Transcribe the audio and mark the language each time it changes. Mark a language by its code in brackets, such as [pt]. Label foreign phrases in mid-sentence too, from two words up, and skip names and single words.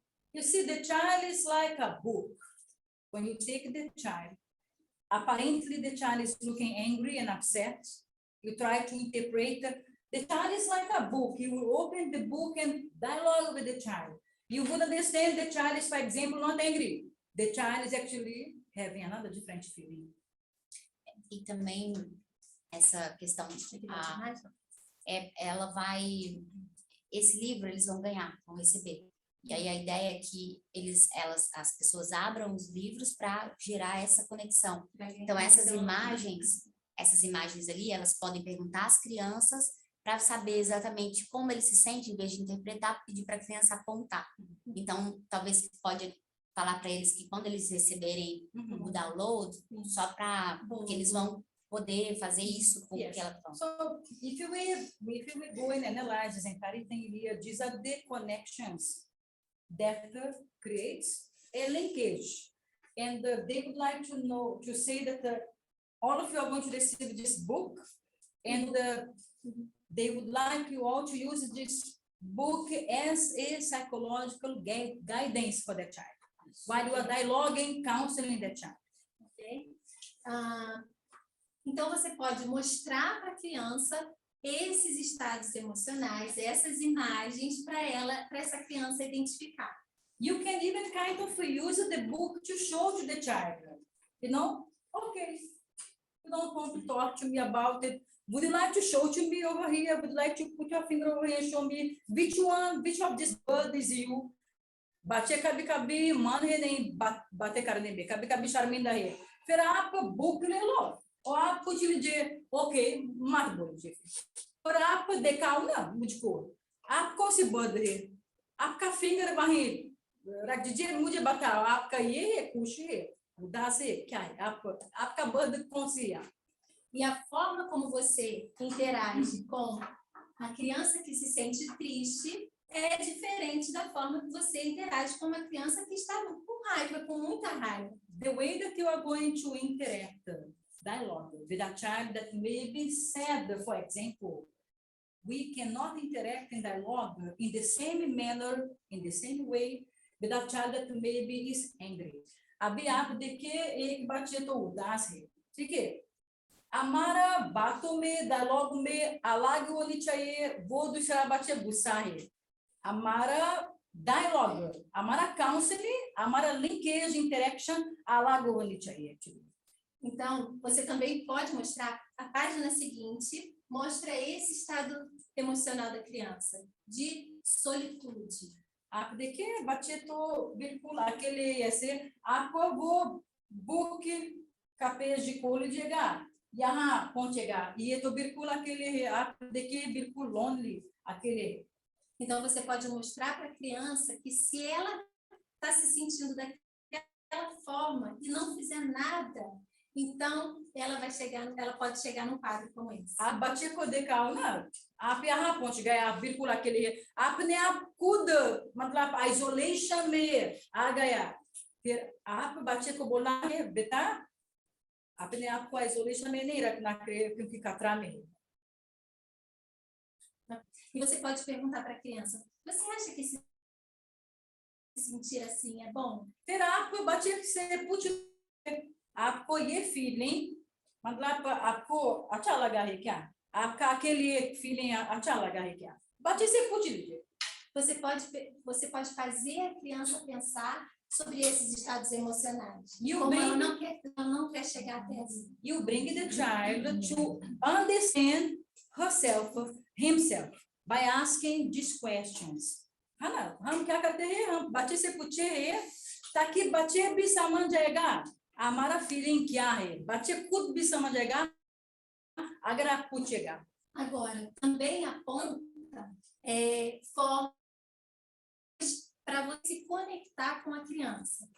[en] You see, the child is like a book. When you take the child, apparently the child is looking angry and upset. You try to interpret. The child is like a book. You will open the book and dialogue with the child. You would understand the child is, for example, not angry. The child is actually having another different feeling. [pt] E também essa questão, ela vai, esse livro eles vão ganhar, vão receber. E aí a ideia é que as pessoas abram os livros para gerar essa conexão. Então essas imagens ali, elas podem perguntar às crianças para saber exatamente como eles se sentem, em vez de interpretar, pedir para a criança apontar. Então, talvez pode falar para eles que quando eles receberem o download, só para que eles vão poder fazer isso com o que ela fala. [en] So, if we go and analyze this entire thing here, these are the connections that creates a linkage. And they would like to say that all of you are going to receive this book, and they would like you all to use this book as a psychological guidance for the child, while you are dialoguing, counseling the child. Okay? [pt] Então, você pode mostrar para a criança esses estados emocionais, essas imagens para essa criança identificar. [en] You can even kind of use the book to show to the child, you know, okay, you don't want to talk to me about it. Would you like to show to me over here? Would you like to put your finger over here and show me which of this bird is you? [hi] बच्चे कभी मन है नहीं बातें करने में, कभी शर्मिंदा है. फिर आप book ले लो और आप पूछ लीजिए, ओके मत बोलिए, और आप दिखाओ ना मुझको, आप कौन सी बर्ड है, आपका फिंगर वहीं रख दीजिए, मुझे बताओ आपका ये है, खुश है, उदास है, क्या है, आपका बर्ड कौन सी है? [pt] E a forma como você interage com a criança que se sente triste é diferente da forma que você interage com uma criança que está com raiva, com muita raiva. [en] The way that you are going to interact, dialogue with a child that may be sad, for example, we cannot interact in dialogue in the same manner, in the same way, with a child that maybe is angry. [hi] अभी आप देखिए एक बच्चे तो उदास है, ठीक है? हमारा बातों में, डायलॉग में अलग होनी चाहिए, वो दूसरा बच्चा गुस्सा है. हमारा डायलॉग, हमारा काउंसलिंग, हमारा लिंकेज, इंटरेक्शन अलग होनी चाहिए actually. [pt] Então, você também pode mostrar, a página seguinte mostra esse estado emocional da criança, de solitude. [hi] आप देखिए बच्चे तो बिल्कुल अकेले ऐसे, आपको वो बुक का पेज खोल लीजिएगा, यहाँ पहुंचेगा, ये तो बिल्कुल अकेले है, आप देखिए बिल्कुल lonely, अकेले. [pt] Então, você pode mostrar para a criança que se ela está se sentindo daquela forma e não fizer nada, então ela pode chegar num quadro como esse. [hi] आप बच्चे को दिखाओ ना, आप यहाँ पहुंच गए, आप बिल्कुल अकेले हैं, आपने आप खुद मतलब आइसोलेशन में आ गया, फिर आप बच्चे को बोलना है बेटा अपने आप को आइसोलेशन में नहीं रखना क्योंकि खतरा में है. [pt] E você pode perguntar para a criança, você acha que se sentir assim é bom? [hi] फिर आप बच्चे से पूछो, आपको ये फीलिंग मतलब आपको अच्छा लगा है क्या, आपका अकेले फीलिंग अच्छा लगा है क्या, बच्चे से पूछ लीजिए. [pt] Você pode fazer a criança pensar sobre esses estados emocionais. Como ela não quer chegar até assim. [en] You bring the child to understand herself, himself, by asking these questions. [hi] है ना, हम क्या करते हैं, हम बच्चे से पूछे हैं ताकि बच्चे भी समझ जाएगा हमारा फीलिंग क्या है, बच्चे खुद भी समझ जाएगा अगर आप पूछेगा. [pt] Agora, também aponta formas para você se conectar com a criança.